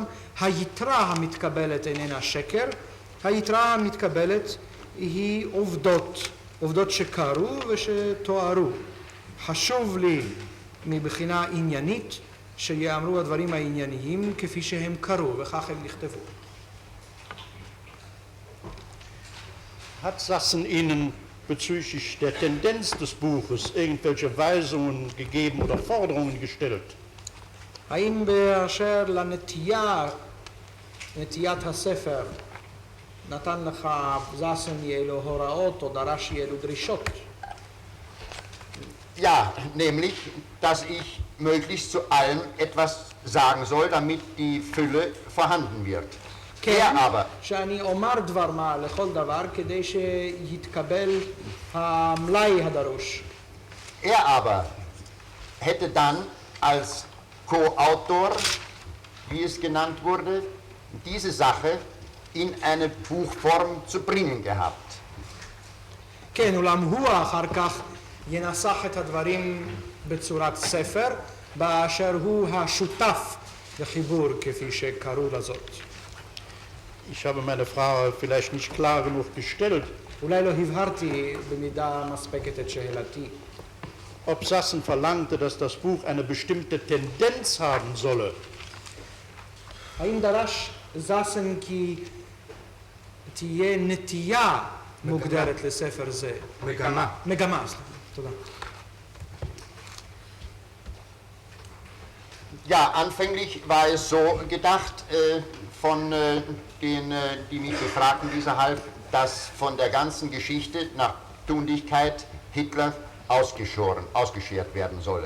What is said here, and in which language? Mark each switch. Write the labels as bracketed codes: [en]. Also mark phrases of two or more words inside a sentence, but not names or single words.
[he] היתרה המתקבלת איננה שקר, היתרה המתקבלת היא עובדות שקרו ושתוארו. חשוב לי מבחינה עניינית שיאמרו הדברים הענייניים כפי שהם קרו וכך הם נכתבו. [de] Hat Sassen Ihnen bezüglich der Tendenz des Buches irgendwelche Weisungen gegeben oder Forderungen gestellt? [he] האם באשר נטיית הספר, נתן לך זסן יהיו הוראות או דרש יהיו דרישות? [de] Ja, nämlich, dass ich möglichst zu allem etwas sagen soll, damit die Fülle vorhanden wird. Er aber, [he] שאני אומר דבר מה לכל דבר כדי שיתקבל המלאי הדרוש. [de] er aber hätte dann als Co-Autor, wie es genannt wurde, diese Sache in eine Buchform zu bringen gehabt. [he] כן, אולם הוא אחר כך ינסח את הדברים בצורת ספר, באשר הוא השותף לחיבור כפי שקראו לזאת. [de] Ich habe meine Frage vielleicht nicht klar genug gestellt, [he] אולי לא הבהרתי במידה מספקת את שאלתי. [de] ob Sassen verlangte, dass das Buch eine bestimmte Tendenz haben solle. [he] האם דרש זסן כי תהיה נטייה מוגדרת לספר זה? מגמה, סליחה, תודה. [de] Ja, anfänglich war es so gedacht von denen, die mich befragten dieserhalb, dass von der ganzen Geschichte nach Tunlichkeit Hitler ausgeschert werden solle.